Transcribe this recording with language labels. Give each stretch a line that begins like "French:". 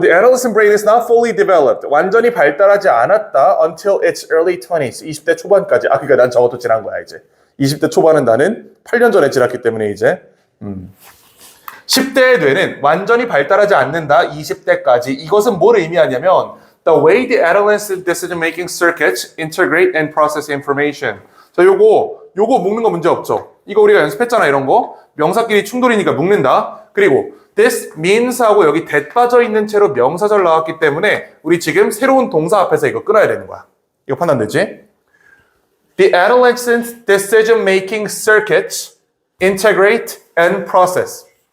English: The adolescent brain is not fully developed.
Korean: 완전히 발달하지 않았다
English: until its early 20s.
Korean: 20대 초반까지. 그러니까 난 저것도 지난 거야, 이제. 20대 초반은 나는 8년 전에 지났기 때문에 이제. 10대의 뇌는 완전히 발달하지 않는다. 20대까지. 이것은 뭘 의미하냐면
English: The way the adolescent decision-making circuits integrate and process information.
Korean: 자, 요거 묶는 거 문제 없죠? 이거 우리가 연습했잖아, 이런 거. 명사끼리 충돌이니까 묶는다. 그리고
English: this means
Korean: 하고 여기 that 빠져 있는 채로 명사절 나왔기 때문에 우리 지금 새로운 동사 앞에서 이거 끊어야 되는 거야. 이거 판단되지?
English: The adolescent decision-making circuits integrate and process.